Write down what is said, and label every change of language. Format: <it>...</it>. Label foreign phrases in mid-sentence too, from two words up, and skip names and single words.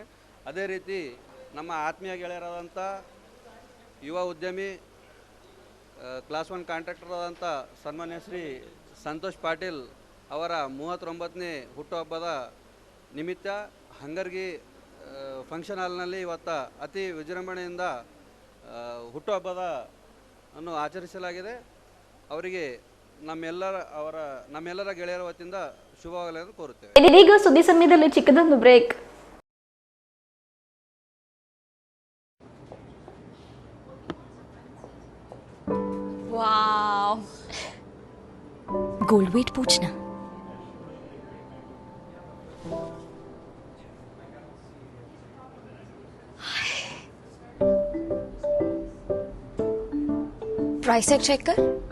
<kn>ಅದೇ ರೀತಿ ನಮ್ಮ ಆತ್ಮೀಯ ಗೆಳೆಯರಾದಂಥ ಯುವ ಉದ್ಯಮಿ</kn> <en>class 1 contractor</en> <kn>ಆದಂಥ ಸನ್ಮಾನ್ಯ ಶ್ರೀ ಸಂತೋಷ್ ಪಾಟೀಲ್ ಅವರ 39ನೇ ಹುಟ್ಟುಹಬ್ಬದ ನಿಮಿತ್ತ ಹಂಗರ್ಗಿ ಫಂಕ್ಷನ್ ಹಾಲ್ನಲ್ಲಿ ಇವತ್ತು ಅತಿ ವಿಜೃಂಭಣೆಯಿಂದ ಹುಟ್ಟುಹಬ್ಬದ ಅನ್ನು ಆಚರಿಸಲಾಗಿದೆ. ಅವರಿಗೆ ನಮ್ಮೆಲ್ಲರ ಗೆಳೆಯರ ವತಿಯಿಂದ ಶುಭವಾಗಲೆಂದು ಕೋರುತ್ತೇವೆ. ಇದೀಗ ಸುದ್ದಿ ಸಮಯದಲ್ಲಿ ಚಿಕ್ಕದೊಂದು ಬ್ರೇಕ್.</kn> <hi>वाव,</hi> <en>gold weight</en> <hi>पूछना.</hi> <en>price tag check</en> <hi>कर.</hi>